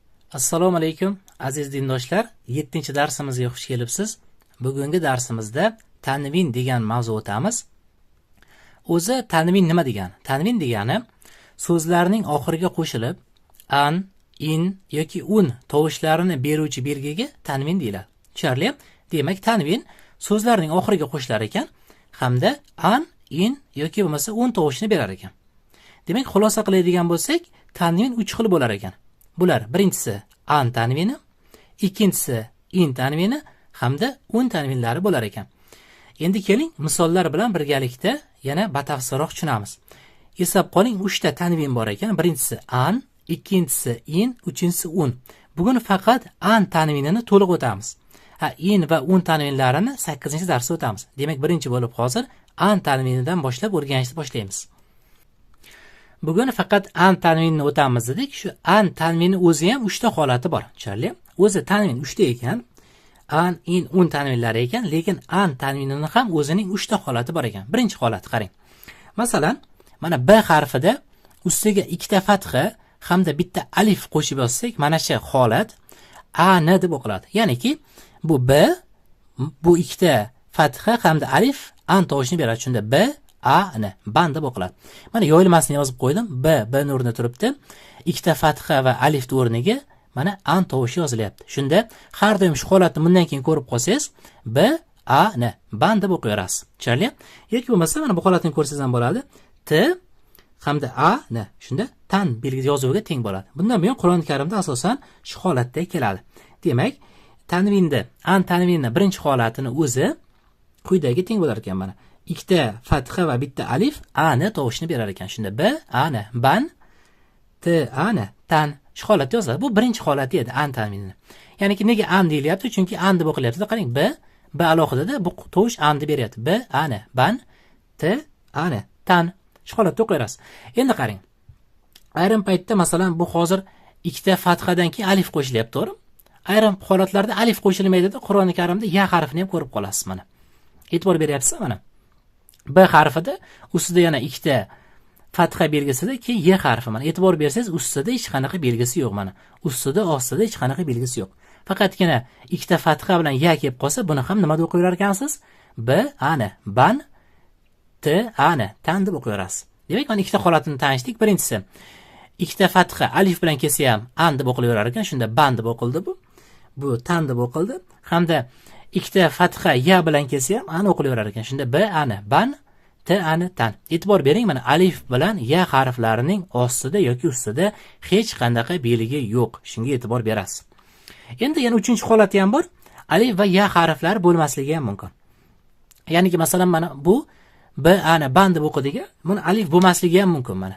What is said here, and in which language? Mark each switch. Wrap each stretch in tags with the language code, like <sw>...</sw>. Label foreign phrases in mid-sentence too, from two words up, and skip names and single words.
<uz>Assalomu alaykum aziz dindoshlar, 7-darsimizga xush kelibsiz. Bugungi darsimizda tanvin degan mavzu o'tamiz. O'zi tanvin nima degani? Tanvin degani so'zlarning oxiriga qo'shilib an, in yoki un tovushlarini beruvchi belgiga tanvin deyiladi. Tushunarli? Demak, tanvin so'zlarning oxiriga qo'shilar ekan hamda an, in yoki bo'lmasa un tovushini berar ekan. Demak, xulosa qiladigan bo'lsak, tanvin 3 xil bo'lar ekan. Bular birinchisi an tanvini, ikkinchisi in tanvini hamda un tanvinlari bo'lar ekan. Endi keling misollar bilan birgalikda yana batafsilroq tushunamiz. Eslab qoling, 3 ta tanvin bor ekan. Birinchisi an, ikkinchisi in, uchinchisi un. Bugun faqat an tanvinini to'liq o'tamiz. In va un tanvinlarini 8-darsda o'tamiz. Demak, birinchi bo'lib hozir an tanvinidan boshlab o'rganishni boshlaymiz. Bugun faqat an tanvinini o'tamiz dedik. Shu an tanvini o'zi ham 3 ta holati bor. Tushunarli? O'zi tanvin 3 ta ekan. An, in, un tanvinlari ekan, lekin an tanvinini ham o'zining 3 ta holati bor ekan. Birinchi holat qarang. Masalan, mana b harfida ustiga 2 ta fatha hamda bitta alif qo'shib yozsak, mana shu holat an deb o'qiladi. Ya'niki bu b, bu 2 ta fatha hamda alif an tovushini beradi. Shunda b A-ni ban deb o'qiladi. Mana yoyilmasini yozib qo'ydim. B o'rnida turibdi. 2 ta fatha va alif o'rniga mana an tovushi yozilyapti. Shunda har doim shu holatni bundan keyin ko'rib qolsangiz, b a-ni ban deb o'qiyverasiz. Tushunarli? Yoki bo'lmasa mana bu holatni ko'rsangiz ham bo'ladi. T hamda a-ni shunda tan belgisi yozuviga teng bo'ladi. Bundan buyon Qur'oni Karimda asosan shu holatda keladi. Demak, tanvinda an tanvinni birinchi holatini o'zi quyidagi teng bo'lar ekan mana. 2 ta fatha va bitta alif ani tovushini berar ekan. Shunda b ani ban, t ani tan shu holatda yoziladi. Bu birinchi holati edi an tanvinini. Ya'niki nega an deyilyapti? Chunki an deb o'qilyapti. Qarang, b alohida bu tovush an deb beryapti. B ani ban, t ani tan shu holatda o'qiysiz. Endi qarang. Ayrim paytda masalan bu hozir 2 ta fathadan keyin alif qo'shilyapti, to'g'ri? Ayrim holatlarda alif qo'shilmaydi-da, Qur'oni Karimda ya harfini ham ko'rib qolasiz mana. E'tibor beryapsiz mana. B harfida ustida yana 2 ta fatha belgisida keyin y harfi mana. E'tibor bersangiz ustida hech qanaqa belgisi yo'q mana. Ustida, ostida hech qanaqa belgisi yo'q. Faqatgina 2 ta fatha bilan ya kelib qolsa, buni ham nima deb o'qiyar ekansiz? B ani ban, t ani tan deb o'qiyarasiz. Demak, mana 2 ta holatini tanishdik. Birinchisi 2 ta fatha alif bilan kelsa ham an deb o'qilaverar ekan. Shunda ban deb o'qildi bu. Bu tan deb o'qildi. Hamda 2 ta fatha ya bilan kelsa ham an o'qilaverar ekan. Shunda b ani ban, t ani tan. E'tibor bering, mana alif bilan ya harflarining ostida yoki ustida hech qanday belgi yo'q. Shunga e'tibor berasiz. Endi yana 3-chi holati ham bor. Alif va ya harflari bo'lmasligi ham mumkin. Ya'niki masalan mana bu b ani ban deb o'qidiga, buni alif bo'lmasligi ham mumkin mana.</uz>